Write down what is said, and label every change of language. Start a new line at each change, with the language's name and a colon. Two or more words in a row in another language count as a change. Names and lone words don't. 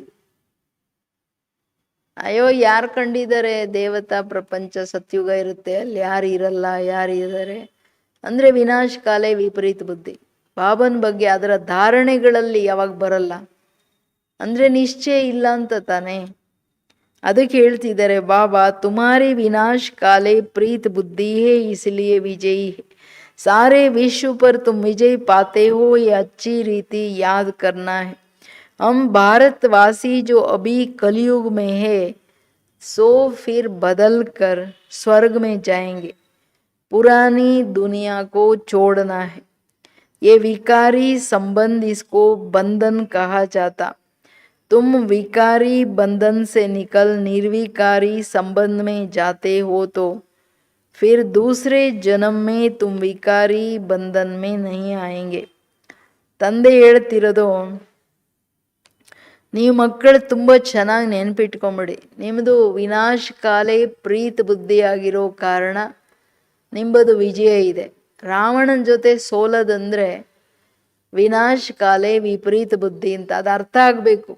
Kannada: ಅಯ್ಯೋ ಯಾರು ಕಂಡಿದ್ದಾರೆ ದೇವತಾ ಪ್ರಪಂಚ ಸತ್ಯುಗ ಇರುತ್ತೆ, ಅಲ್ಲಿ ಯಾರು ಇರಲ್ಲ, ಯಾರು ಇದ್ದಾರೆ ಅಂದರೆ ವಿನಾಶ ಕಾಲೇ ವಿಪರೀತ ಬುದ್ಧಿ. ಬಾಬನ ಬಗ್ಗೆ ಅದರ ಧಾರಣೆಗಳಲ್ಲಿ ಯಾವಾಗ ಬರಲ್ಲ ಅಂದರೆ ನಿಶ್ಚಯ ಇಲ್ಲ ಅಂತ ತಾನೆ. ಅದಕ್ಕೆ ಹೇಳ್ತಿದ್ದಾರೆ ಬಾಬಾ,
Hindi: तुम्हारी विनाश काले प्रीत बुद्धि है इसलिए विजयी है. सारे विश्व पर तुम विजय पाते हो, ये अच्छी रीति याद करना है. हम भारतवासी जो अभी कलयुग में है सो फिर बदल कर स्वर्ग में जाएंगे. पुरानी दुनिया को छोड़ना है. ये विकारी संबंध, इसको बंधन कहा जाता. तुम विकारी बंधन से निकल निर्विकारी संबंध में जाते हो तो फिर दूसरे जन्म में तुम विकारी बंधन में नहीं आएंगे.
Kannada: ತಂದೆ ಹೇಳ್ತಿರೋದು, ನೀವು ಮಕ್ಕಳು ತುಂಬ ಚೆನ್ನಾಗಿ ನೆನಪಿಟ್ಕೊಂಬಿಡಿ. ನಿಮ್ಮದು ವಿನಾಶ ಕಾಲೇ ಪ್ರೀತ ಬುದ್ಧಿಯಾಗಿರೋ ಕಾರಣ ನಿಮ್ಮದು ವಿಜಯ ಇದೆ. ರಾವಣನ ಜೊತೆ ಸೋಲದಂದರೆ ವಿನಾಶ ಕಾಲೇ ವಿಪರೀತ ಬುದ್ಧಿ ಅಂತ ಅದು ಅರ್ಥ ಆಗಬೇಕು.